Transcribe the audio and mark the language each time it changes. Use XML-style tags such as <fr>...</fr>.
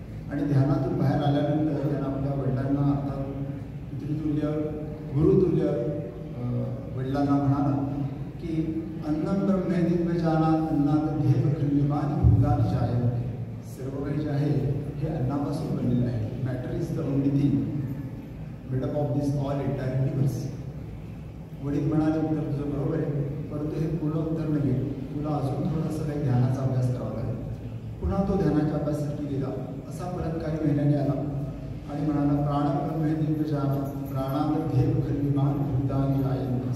<mr>आणि ध्यानातून बाहेर आल्यानंतर त्यानं आपल्या वडिलांना, आता पितृतुल्य गुरुतुल्य वडिलांना म्हणाला की</mr> <sa>अन्नम ब्रह्मे दिव्यजानात अन्नात ध्येय खंडिमान भूतान जायते.</sa> <mr>सर्व काही जे आहे हे अन्नापासून बनलेलं आहे.</mr> <en>Matter is the only thing made up of this all entire universe.</en> <mr>वडील म्हणाले उत्तर तुझं बरोबर आहे, परंतु हे पूर्ण उत्तर नाही. तुला अजून थोडंसं काही ध्यानाचा अभ्यास करावा लागेल. पुन्हा तो ध्यानाच्या अभ्यासासाठी गेला. असा परत काही महिन्याने आला आणि म्हणाला</mr> <sa>प्राणब्रह्मे दिव्यजानात प्राणामध्ये खंडिमान भूतानि जायन्ते.</sa>